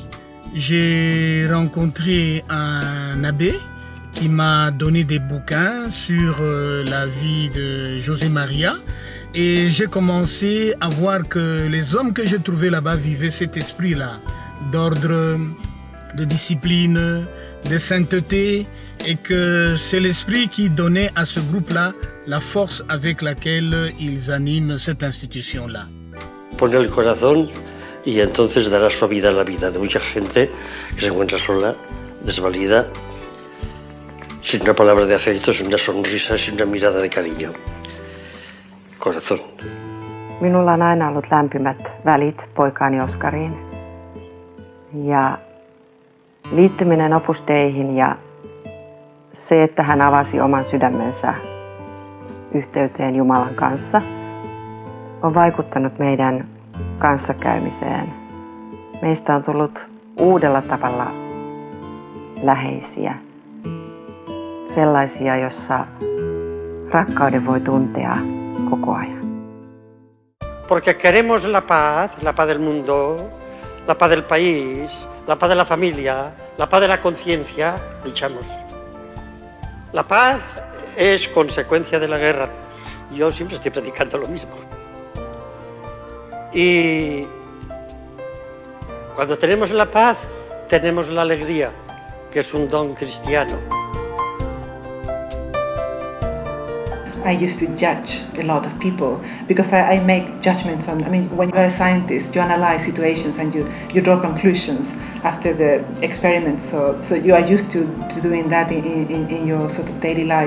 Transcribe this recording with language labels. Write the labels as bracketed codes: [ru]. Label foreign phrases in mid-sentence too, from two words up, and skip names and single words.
[fr] J'ai rencontré un abbé qui m'a donné des bouquins sur la vie de José María et j'ai commencé à voir que les hommes que j'ai trouvés là-bas vivaient cet esprit-là d'ordre, de discipline, de sainteté et que c'est l'esprit qui donnait à ce groupe-là la force avec laquelle ils animent cette institution-là. [es] Pone el corazón y entonces dará suavidad a la vida de mucha gente que se encuentra sola, desvalida, sin una palabra de afecto, sin una sonrisa, sin una mirada de cariño. Corazón. [fi] Minulla on aina ollut lämpimät välit poikaani Oskariin. Ja liittyminen Opus Deihin ja se, että hän avasi oman sydämensä yhteyteen Jumalan kanssa, on vaikuttanut meidän kanssakäymiseen. Meistä on tullut uudella tavalla läheisiä. Sellaisia, jossa rakkauden voi tuntea koko ajan. [es] Porque queremos la paz del mundo, la paz del país, la paz de la familia, la paz de la conciencia, luchamos. La paz es consecuencia de la guerra. Yo siempre estoy predicando lo mismo. Y cuando tenemos la paz, tenemos la alegría, que es un don cristiano. [en] I used to judge a lot of people because I make judgments on, when you're a scientist, you analyze situations and you draw conclusions after the experiments. So you are used to doing that in your sort of daily life.